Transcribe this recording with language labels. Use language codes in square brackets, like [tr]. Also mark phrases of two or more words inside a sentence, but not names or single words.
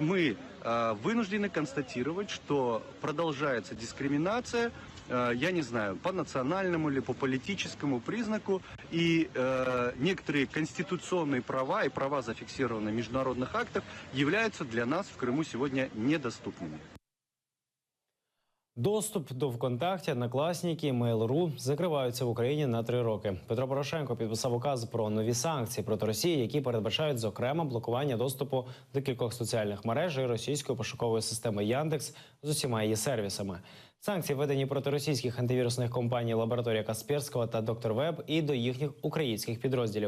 [ru] Мы вынуждены констатировать, что продолжается дискриминация, я не знаю, по национальному или по политическому признаку, и некоторые конституционные права и права, зафиксированные в международных актах, являются для нас в Крыму сегодня недоступными. [uk] Доступ до ВКонтакті, Одноклассники, Mail.ru закриваються в Україні на 3 роки. Петро Порошенко підписав указ про нові санкції проти Росії, які передбачають, зокрема, блокування доступу до кількох соціальних мереж і російської пошукової системи Яндекс з усіма її сервісами. Санкції введені проти російських антивірусних компаній «Лабораторія Касперського» та «Доктор Веб» і до їхніх українських підрозділів.